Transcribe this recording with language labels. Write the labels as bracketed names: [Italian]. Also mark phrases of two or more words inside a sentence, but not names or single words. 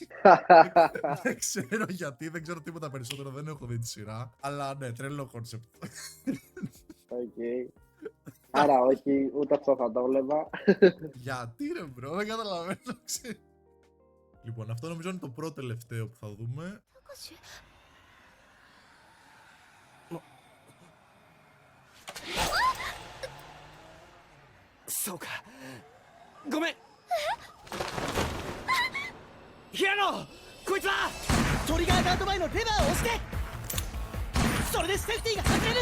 [Greek] Δεν ξέρω γιατί, δεν ξέρω τίποτα περισσότερο, δεν έχω δει τη σειρά. Αλλά ναι, τρελό κόνσεπτ. Οκ. Άρα όχι, ούτε αυτό θα το βλέπα. Γιατί ρε μπρο, δεν καταλαβαίνω. Λοιπόν, αυτό νομίζω είναι το πρώτο τελευταίο που θα δούμε. [Japanese] そうか。ごめん。平野、こいつはトリガーガード前のレバーを押して、それでセーフティーが外れる。